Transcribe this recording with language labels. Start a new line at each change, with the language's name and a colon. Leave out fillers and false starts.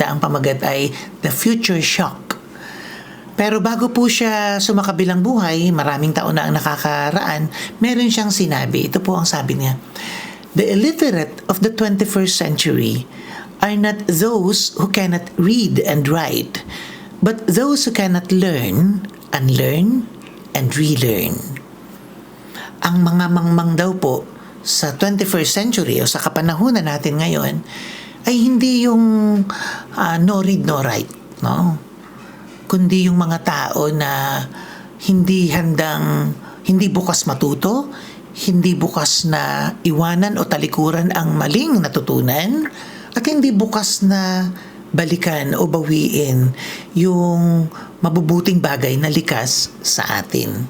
Filipino: Ang pamagat ay The Future Shock. Pero bago po siya sumakabilang buhay, maraming taon na ang nakakaraan, meron siyang sinabi. Ito po ang sabi niya:
English: "The illiterate of the 21st century are not those who cannot read and write, but those who cannot learn, unlearn, and relearn."
Filipino: Ang mga mangmang daw po sa 21st century o sa kapanahunan natin ngayon ay hindi yung
English: no read, no write,
Filipino: no? Kundi yung mga tao na hindi bukas matuto, hindi bukas na iwanan o talikuran ang maling natutunan, at hindi bukas na balikan o bawiin yung mabubuting bagay na likas sa atin.